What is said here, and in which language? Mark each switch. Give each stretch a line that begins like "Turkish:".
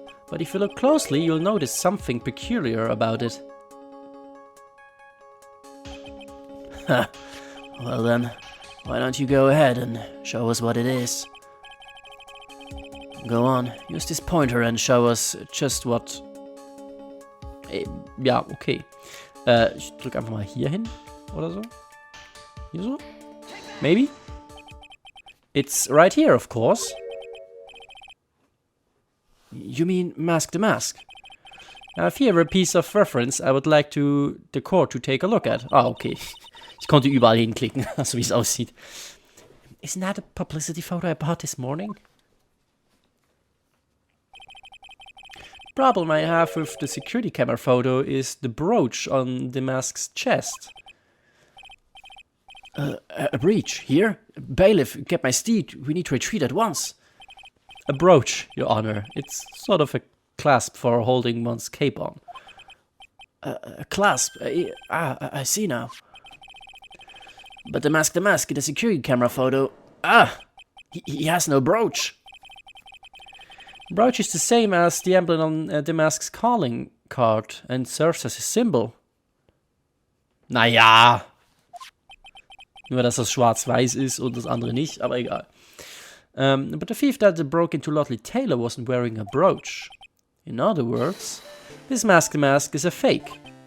English: But if you look closely, you'll notice something peculiar about it. Well then, why don't you go ahead and show us what it is? Go on, use this pointer and show us just what...
German: Ja, okay. Ich drücke einfach mal hier hin, oder so. Hier so?
English: Maybe? It's right here, of course. You mean Mask the Mask? I have here a piece of reference I would like the court to take a look at. Ah, okay.
German: Ich konnte überall hinklicken, so wie es aussieht.
English: Isn't that a publicity photo I bought this morning? Problem I have with the security camera photo is the brooch on the mask's chest. A breach, here? Bailiff, get my steed, we need to retreat at once. A brooch, Your Honor. It's sort of a clasp for holding one's cape on. A clasp? I see now. But the Mask in the security camera photo... Ah! He has no brooch. Brooch is the same as the emblem on the mask's calling card and serves as a symbol.
German: Naja. Nur, dass das schwarz-weiß ist und das andere nicht, aber egal.
English: But the thief that broke into Lordly Taylor wasn't wearing a brooch. In other words, this Mask the Mask is a fake.